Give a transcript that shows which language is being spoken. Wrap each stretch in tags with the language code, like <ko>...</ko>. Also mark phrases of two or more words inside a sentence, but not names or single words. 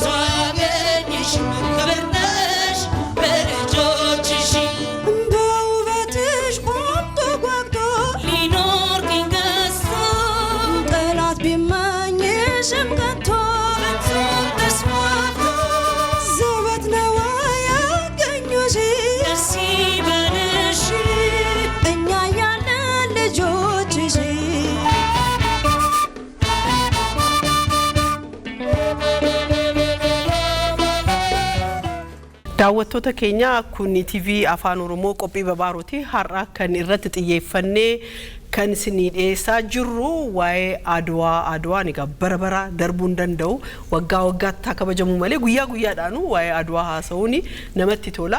<am>ያገኘሽ ክብር ነሽ በልጆችሽ በውበትሽ ቆምጦ ጓግቶ ሊኖር ግን ገዝቶ ጠላት ቢመኝሽም ከቶ ተስፋፍቶ ዘበት ነው ያገኙሽ ደስ ይበልሽ እኛ ያለን ልጆችሽ</am> <om>daawwattoota keenya kun TV Afaan Oromoo qophii babaarooti har'a kan irratti xiyyeeffannee kan isinii dhiyeessaa jirru waa'ee Adwaa ni bara darbuun danda'u waggaa waggaatti kabajamu malee guyyaa guyyaadhaan waa'ee Adwaa haasa'uun namatti tola.</om>